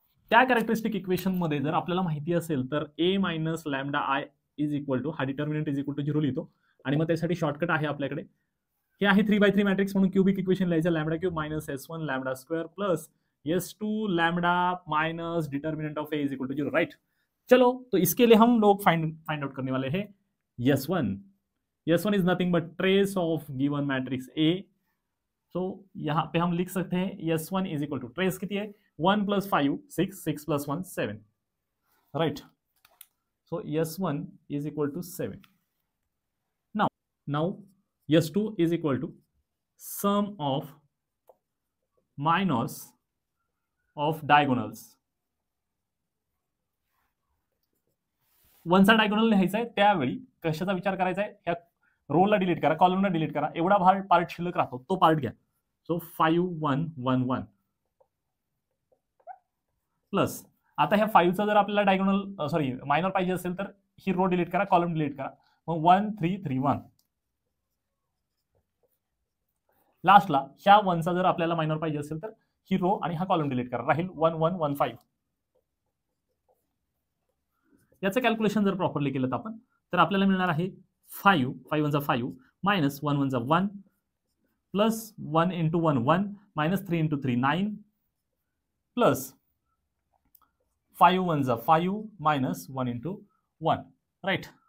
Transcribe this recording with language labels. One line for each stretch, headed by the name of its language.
Marathi: त्या characteristic equation मध्ये जर आपल्याला माहिती असेल तर a minus lambda I is equal to, हा डिटर्मिनंट इज इक्वल टू 0 लिहितो. आणि मग त्यासाठी शॉर्टकट आहे आपल्याकडे, हे आहे 3x3 मॅट्रिक्स म्हणून क्यूबिक इक्वेशन लिहायचं, lambda cube minus s1 lambda square plus s2 lambda minus determinant of A is equal to 0, right.
Hindi: चलो, तो इसके लिए हम लोग फाइंड आउट करने वाले हैं s1.
English: s1 is nothing but trace of given matrix A.
Hindi: सो यहाँ पे हम लिख सकते हैं s1 is equal to, trace कितनी है, 1 + 5 6, 6 + 1 7, right. So s1 is equal to 7.
English: now s2 is equal to sum of minors of diagonals.
Marathi: वनचा diagonal लिहायचा आहे, त्यावेळी कशाचा विचार करायचा आहे, ह्या रोला डिलीट करा, कॉलमला डिलीट करा, एवढा पार्ट शिल्लक राहतो तो पार्ट घ्या. सो 5 1 1 1 प्लस, आता ह्या 5चा जर आपल्याला डायगोनल सॉरी मायनर पाहिजे असेल तर ही रो डिलीट करा, कॉलम डिलीट करा, मग 1 3 3 1. लास्टला ह्या 1चा जर आपल्याला मायनर पाहिजे असेल तर ही रो आणि हा कॉलम डिलीट करा, राहील 1 1 1 5. याचं कॅल्क्युलेशन जर प्रॉपरली केलं तर आपल्याला मिळणार आहे
English: 5 5 1 5 minus 1 1 1 plus 1 into 1 1 minus 3 into 3 9 plus 5 1 5 minus 1 into 1, right.